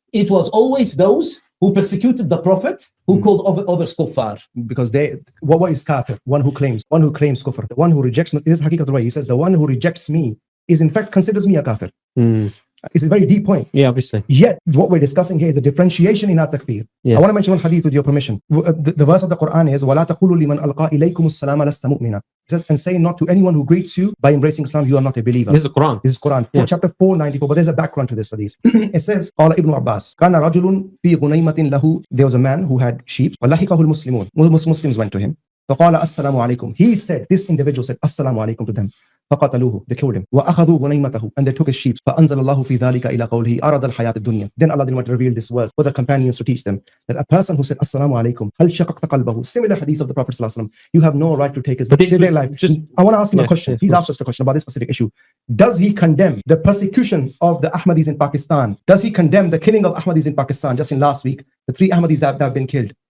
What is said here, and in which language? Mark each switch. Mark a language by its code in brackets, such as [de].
[en] It was always those who persecuted the Prophet, who called others kuffar. Because what is kafir? One who claims kufr. The one who rejects me, this is Haqiqatul Way. He says, the one who rejects me is in fact considers me a kafir. It's a very deep point. Yeah, obviously. Yet, what we're discussing here is a differentiation in our takfir. Yes. I want to mention one hadith with your permission. The verse of the Quran is, [ar] وَلَا تَقُولُوا لِمَنْ أَلْقَى إِلَيْكُمُ السَّلَامَ لَسْتَ مُؤْمِنًا. [en] It says, and say not to anyone who greets you by embracing Islam, you are not a believer. This is the Quran. This is Quran, Yeah. chapter 494, but there's a background to this hadith. It says, [ar] قال ابن عباس كان رجل في غنيمة له. [en] There was a man who had sheep. [ar] وَلَحِقَهُ الْمُسْلِمُونَ. [en] Muslims went to him. [ar] فقال السلام عليكم. [en] He said, this individual said, السلام عليكم to them. [ar] فقتلوه, [en] they killed him. [ar] وأخذوا غنيمته, [en] and they took his sheep. [ar] فأنزل الله في ذلك إلى قوله أراد الحياة الدنيا. [en] Then Allah did not reveal this verse for the companions to teach them that a person who said Assalamu alaikum, [ar] هل شققت قلبه, [en] similar hadith of the Prophet sallallahu alaihi wasallam, you have no right to take his life. I want to ask him a question. He's asked us a question about this specific issue. Does he condemn the persecution of the Ahmadis in Pakistan? Does he condemn the killing of Ahmadis in Pakistan? Just in last week, the 3 Ahmadis that have been killed.